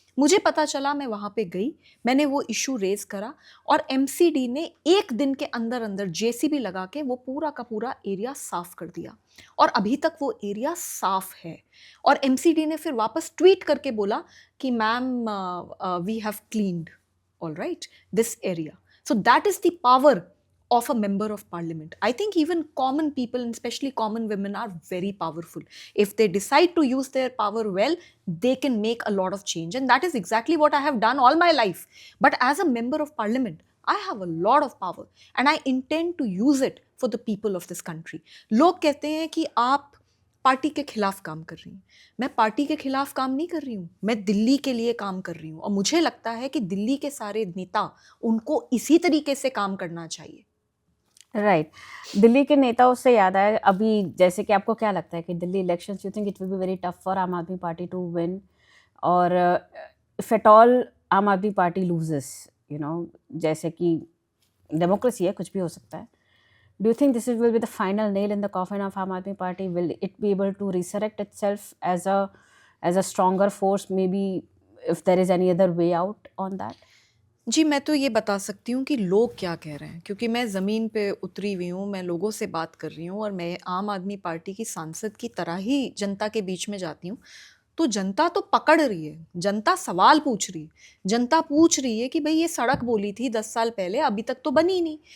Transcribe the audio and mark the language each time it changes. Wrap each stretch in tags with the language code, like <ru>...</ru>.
<hi>मुझे पता चला, मैं वहाँ पे गई, मैंने वो इशू रेज करा, और एमसीडी ने 1 दिन के अंदर अंदर जेसीबी लगा के वो पूरा का पूरा एरिया साफ कर दिया. और अभी तक वो एरिया साफ है. और एमसीडी ने फिर वापस ट्वीट करके बोला कि ma'am,</hi> <en>We have cleaned alright this area. So that is the power of a member of parliament. I think even common people, and especially common women, are very powerful. If they decide to use their power well, they can make a lot of change. And that is exactly what I have done all my life. But as a member of parliament, I have a lot of power and I intend to use it for the people of this country.</en> <hi>लोग कहते हैं कि आप party के खिलाफ काम कर रही हैं। मैं पार्टी के खिलाफ काम नहीं कर रही हूँ, मैं दिल्ली के लिए काम कर रही हूँ और मुझे लगता है कि दिल्ली के सारे नेता उनको इसी तरीके से काम करना चाहिए। राइट दिल्ली के नेताओं से याद आया अभी जैसे कि आपको क्या लगता है कि Delhi elections</hi> <en>you think it will be very tough for Aam Aadmi Party to win और if at all Aam Aadmi Party loses you know</en> <hi>जैसे कि डेमोक्रेसी है कुछ भी हो सकता है</hi> <en>do you think this will be the final nail in the coffin of Aam Aadmi Party? Will it be able to resurrect itself as a stronger force? Maybe if there is any other way out on that.</en> <hi>जी मैं तो ये बता सकती हूँ कि लोग क्या कह रहे हैं क्योंकि मैं ज़मीन पे उतरी हुई हूँ, मैं लोगों से बात कर रही हूँ और मैं आम आदमी पार्टी की सांसद की तरह ही जनता के बीच में जाती हूँ। तो जनता तो पकड़ रही है, जनता सवाल पूछ रही है, जनता पूछ रही है कि भाई ये सड़क बोली थी 10 साल पहले, अभी तक तो बनी नहीं।</hi>